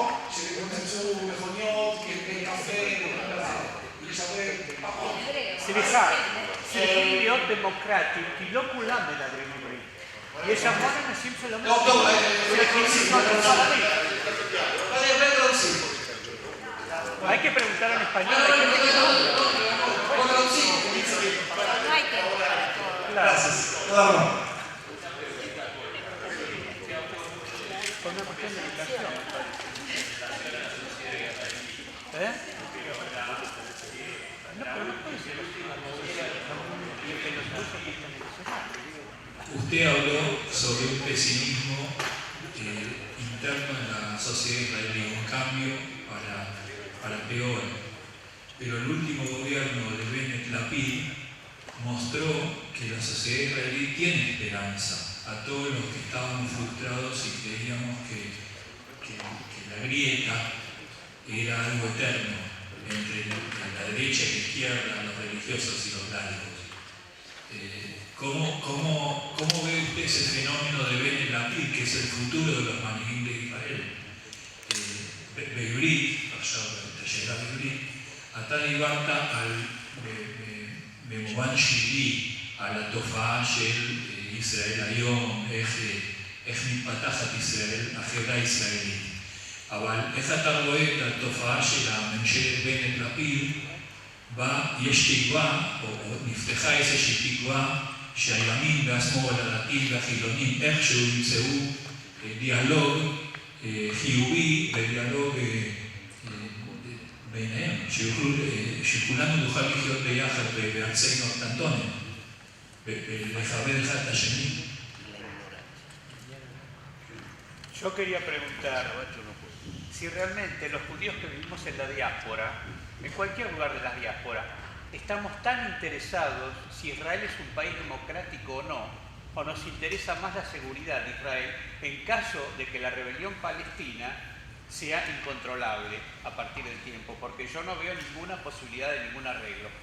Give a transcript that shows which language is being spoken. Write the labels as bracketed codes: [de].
[he] שפוצצו מכוניות, קפה, יש הרבה פחות. סליחה, צריכים להיות דמוקרטיים, כי לא כולם מדברים עברית. יש המון אנשים שלא מדברים עברית. [es] Hay que preguntar en español. Gracias. Por una cuestión de educación. ¿Eh? No, pero no puede ser así. Que los rusos están en eso. Usted habló sobre un pesimismo interno en la sociedad israelí, un cambio para peor. Pero el último gobierno de Bennett Lapid mostró que la sociedad israelí tiene esperanza a todos los que estábamos frustrados y creíamos que la grieta era algo eterno. entre la derecha y la izquierda, los religiosos y los laicos. ¿Cómo ve usted ese fenómeno de Ben Lapid, que es el futuro de los manigim de Israel? [he] בעברית, עכשיו את השאלה בעברית, אתה דיברת במובן שלילי על התופעה של ישראל היום, איך מתפתחת ישראל, החברה הישראלית. אבל איך אתה רואה את התופעה של הממשלת בנט-לפיד, בה יש תקווה, או נפתחה איזושהי תקווה, שהימין והשמאל, הדתיים והחילונים, איכשהו ימצאו דיאלוג חיובי ודיאלוג ביניהם, שכולנו נוכל לחיות ביחד בארצנו הקטנטונת, ולכבד אחד את השני. [es] Yo quería preguntar si realmente los judíos que vivimos en la diáspora, en cualquier lugar de la diáspora, estamos tan interesados si Israel es un país democrático o nos interesa más la seguridad de Israel en caso de que la rebelión palestina sea incontrolable a partir del tiempo, porque yo no veo ninguna posibilidad de ningún arreglo.